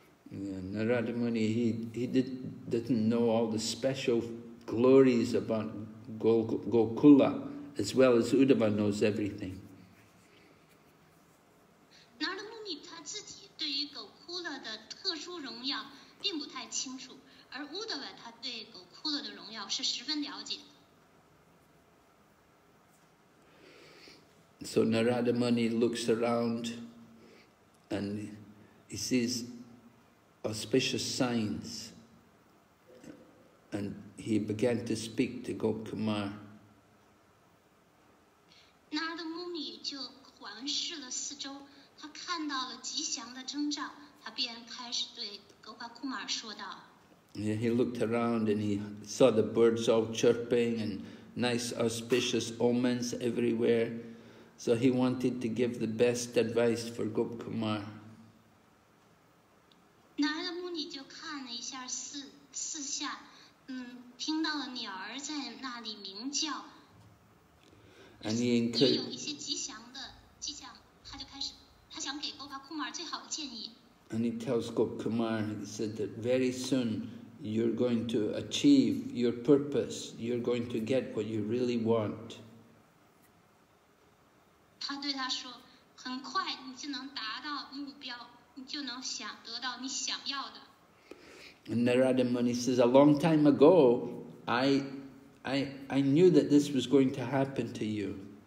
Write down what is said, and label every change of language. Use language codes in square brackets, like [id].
[en] Yeah, Narada Muni he doesn't know all the special glories about Gokula, as well as Uddhava knows everything. [zh] Narada Muni 他自己对于Gokula的特殊荣耀并不太清楚，而Uddhava他对Gokula的荣耀是十分了解的。 [en] So Narada Muni looks around and he sees auspicious signs, and he began to speak to Gopakumar. [zh] Narada Muni 就环视了四周，他看到了吉祥的征兆，他便开始对Gopakumar说道。 [en] Yeah, he looked around and he saw the birds all chirping and nice auspicious omens everywhere. So he wanted to give the best advice for Gopakumar. [zh] Narada Muni 就看了一下四下，听到了鸟儿在那里鸣叫，也有一些吉祥的迹象，他就开始，他想给Gopakumar最好的建议。 [en] And he tells Gopakumar, he said that very soon you're going to achieve your purpose, you're going to get what you really want. [zh] 他对他说，很快你就能达到目标，你就能得到你想要的。 [en] And Narada Muni says, a long time ago, I knew that this was going to happen to you.